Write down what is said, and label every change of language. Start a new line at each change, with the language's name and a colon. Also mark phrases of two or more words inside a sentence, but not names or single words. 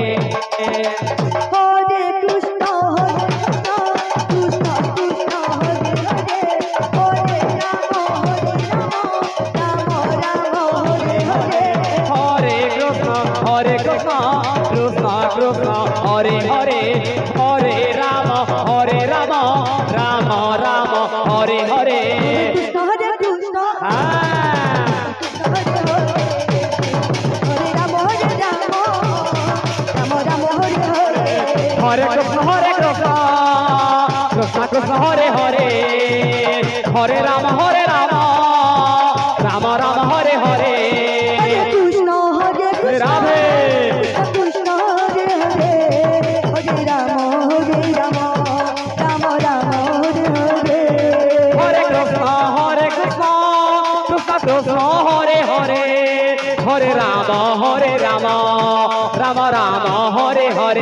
Sanskrit: হরে কৃষ্ণ কৃষ্ণ কৃষ্ণ হরে হরে হরে রাম রাম রাম হরে হরে হরে কৃষ্ণ কৃষ্ণ কৃষ্ণ হরে হরে হরে রাম রাম রাম হরে হরে কৃষ্ণ কৃষ্ণ
Bangla: হ্যাঁ
Sanskrit: হরে রাম রাম হরে হরে হরে কৃষ্ণ কৃষ্ণ কৃষ্ণ হরে হরে হরে রাম রাম রাম হরে হরে হরে কৃষ্ণ রাধে কৃষ্ণ হরে হরে হরে রাম রাম রাম হরে হরে হরে কৃষ্ণ কৃষ্ণ কৃষ্ণ হরে হরে হরে রাম রাম রাম হরে হরে